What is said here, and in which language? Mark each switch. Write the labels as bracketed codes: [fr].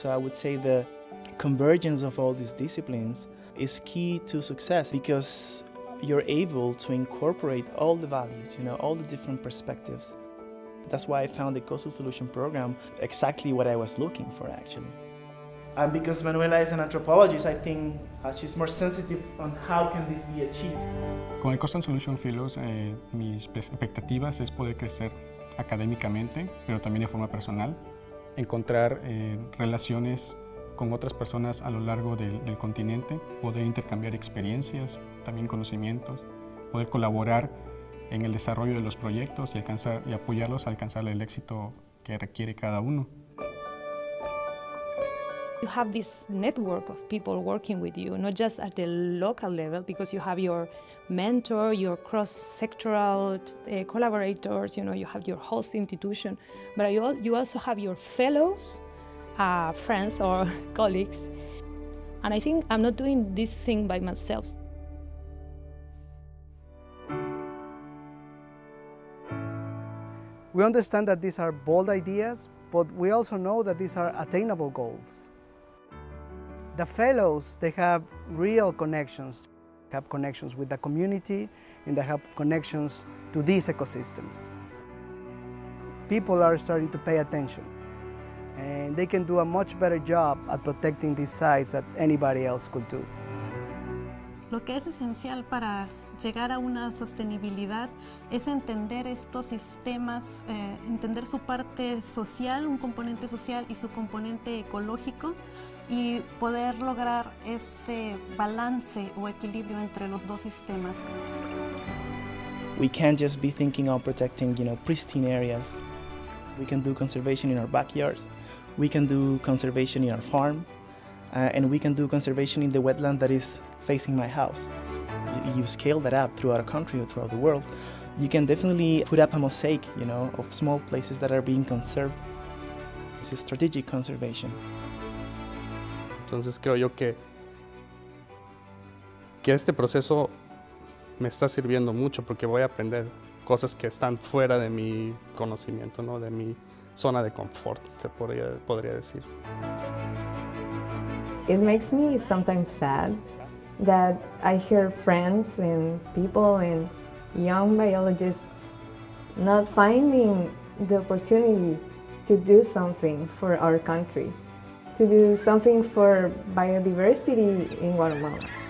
[en] So I would say the convergence of all these disciplines is key to success because you're able to incorporate all the values, all the different perspectives. That's why I found the Coastal Solution Program exactly what I was looking for, actually. And because Manuela is an anthropologist, I think she's more sensitive on how can this be achieved. [es] Con el Coastal Solution Fellows, mis expectativas es poder crecer académicamente, pero también de forma personal, encontrar relaciones con otras personas a lo largo del continente, poder intercambiar experiencias, también conocimientos, poder colaborar en el desarrollo de los proyectos y apoyarlos a alcanzar el éxito que requiere cada uno. [en] You have this network of people working with you, not just at the local level, because you have your mentor, your cross-sectoral collaborators, you have your host institution, but you also have your fellows, friends or colleagues. And I think I'm not doing this thing by myself. We understand that these are bold ideas, but we also know that these are attainable goals. The fellows, they have real connections, have connections with the community, and they have connections to these ecosystems. People are starting to pay attention, and they can do a much better job at protecting these sites than anybody else could do. [es] Lo que es esencial para llegar a una sostenibilidad es entender estos sistemas, entender su parte social, un componente social y su componente ecológico, y poder lograr este balance o equilibrio entre los dos sistemas. [en] We can't just be thinking of protecting, pristine areas. We can do conservation in our backyards. We can do conservation in our farm, and we can do conservation in the wetland that is facing my house. You scale that up throughout a country or throughout the world, you can definitely put up a mosaic, of small places that are being conserved. It's a strategic conservation. [es] Entonces creo yo que este proceso me está sirviendo mucho porque voy a aprender cosas que están fuera de mi conocimiento, ¿no? De mi zona de confort, se podría decir. [en] It makes me sometimes sad that I hear friends and people and young biologists not finding the opportunity to do something for our country, to do something for biodiversity in Guatemala.